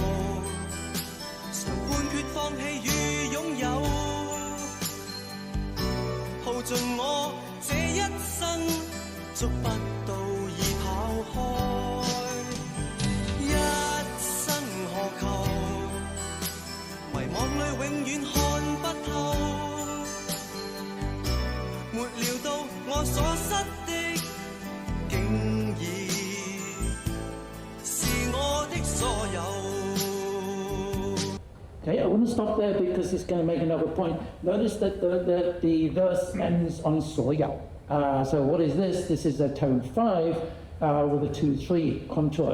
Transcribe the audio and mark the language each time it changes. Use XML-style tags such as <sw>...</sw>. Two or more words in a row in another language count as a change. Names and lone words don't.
<yue>常判決放棄與擁有，耗盡我這一生，捉不到已跑開。一生何求？迷惘裏永遠看不透，沒料到我所失的，竟已</yue> <en>Okay, I want to stop there because it's going to make another point. Notice that the verse ends on soyao. So what is this? This is a tone 5 with a 2-3 contour.</en>